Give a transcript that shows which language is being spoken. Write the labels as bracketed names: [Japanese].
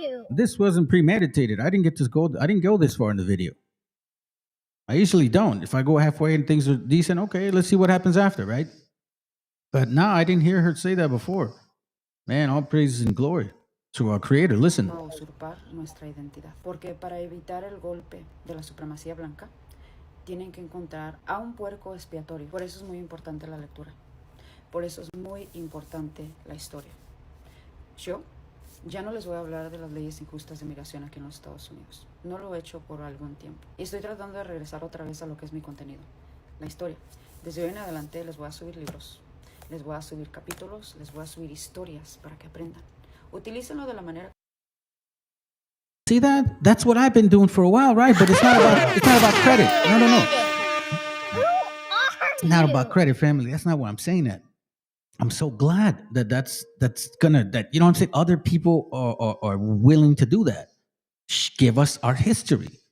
[English] This wasn't premeditated. I didn't go this far in the video. I usually don't. If I go halfway and things are decent, okay, let's see what happens after, right? But now I didn't hear her say that before. Man, all praises and glory to our creator. Listen. [Spanish] A usurpar nuestra identidad. Porque para evitar el golpe de la supremacía blanca, tienen que encontrar a un puerco expiatorio. Por eso es muy importante la lectura. Por eso es muy importante la historia. Yo ya no les voy a hablar de las leyes injustas de migración aquí en los Estados Unidos. No lo he hecho por algún tiempo. Y estoy tratando de regresar otra vez a lo que es mi contenido, la historia. Desde hoy en adelante les voy a subir libros, les voy a subir capítulos, les voy a subir historias para que aprendan. Utilícenlo de la manera. [English] See that? That's what I've been doing for a while, right? But it's not about credit. No. It's not about credit, family. That's not what I'm saying. That I'm so glad that's gonna, that, you know what I'm saying? Other people are willing to do that. Give us our history.